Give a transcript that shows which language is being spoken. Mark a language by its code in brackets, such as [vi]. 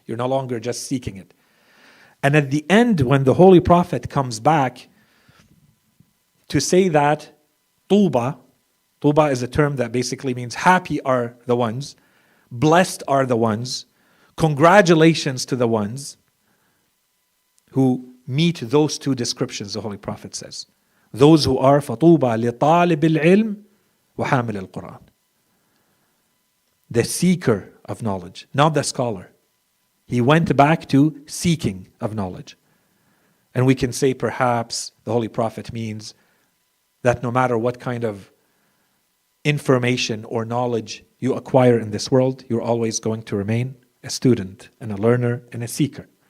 [en] You're no longer just seeking it. And at the end, when the Holy Prophet comes back to say that Tuba is a term that basically means happy are the ones, blessed are the ones, congratulations to the ones who meet those 2 descriptions, the Holy Prophet says. Those who are [ar] فَطُوبَى لِطَالِبِ الْعِلْمِ وَحَامِلِ الْقُرْآنِ. [en] The seeker of knowledge, not the scholar. He went back to seeking of knowledge. And we can say perhaps the Holy Prophet means that no matter what kind of information or knowledge you acquire in this world, you're always going to remain a student and a learner and a seeker.